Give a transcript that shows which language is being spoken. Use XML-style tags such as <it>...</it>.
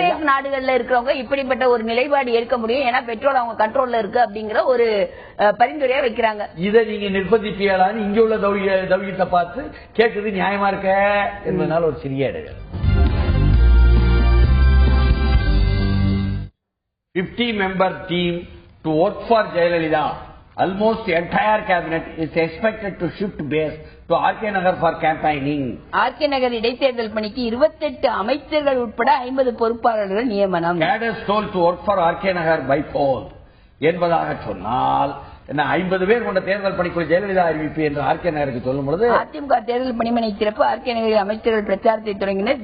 <ta>நாடுகள்ல இருக்கிறவங்க இப்படிப்பட்ட ஒரு நிலைப்பாடு எடுக்க முடியும். ஏன்னா பெட்ரோல் அவங்க கண்ட்ரோல்ல இருக்கு அப்படிங்கிற ஒரு பரிந்துரையா வைக்கிறாங்க. இதை நீங்க நிர்பந்திப்பீங்களான்னு இங்க உள்ள தௌஹீத்தை பார்த்து கேட்கறது நியாயமா இருக்க என்பதனால ஒரு சிறிய இடைவெளி.</ta> <en>50-member team to work for Jayalalitha. Almost the entire cabinet is expected to shift base to RK Nagar for campaigning. RK</en> <ta>Nagar இடைத்தேர்தல் பணிக்கு 28 அமைச்சர்கள் உட்பட 50 பொறுப்பாளர்கள் நியமனம்.</ta> <en>Cadres told to work for RK Nagar by poll</en> <ta>என்பதாக சொன்னால் 50 பேர் கொண்ட தேர்தல் பணிக்குழு ஜெயலலிதா அறிவிப்பு என்று ஆர்கே நகருக்கு சொல்லும் பொழுது அதிமுக தேர்தல் பணிமனை திறப்பு, ஆர்கே நகரில் அமைச்சர்கள் பிரச்சாரத்தை தொடங்கினர்.</ta>